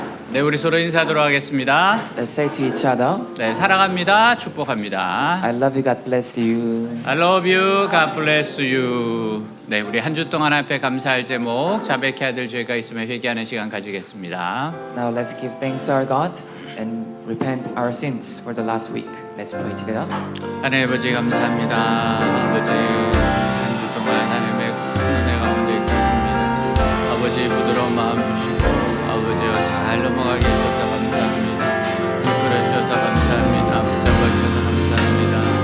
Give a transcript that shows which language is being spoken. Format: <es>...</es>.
<ko>네, 우리 서로 인사하도록 하겠습니다.</ko> <en>Let's say to each other,</en> <ko>네, 사랑합니다. 축복합니다.</ko> <en>I love you, God bless you. I love you. God bless you.</en> <ko>네, 우리 한 주 동안 앞에 감사할 제목 자백해야 될 죄가 있으면 회개하는 시간 가지겠습니다.</ko> <en>Now let's give thanks to our God and repent our sins for the last week. Let's pray together.</en> <ko>하나님 아버지 감사합니다. 아버지 한 주 동안 하나님의 큰 은혜 가운데 있었습니다. 아버지 부드러운 마음 주시고 아버지와 잘 넘어가게 해주셔서 감사합니다. 이끌어 주셔서 감사합니다. 붙잡아 주셔서 감사합니다.</ko>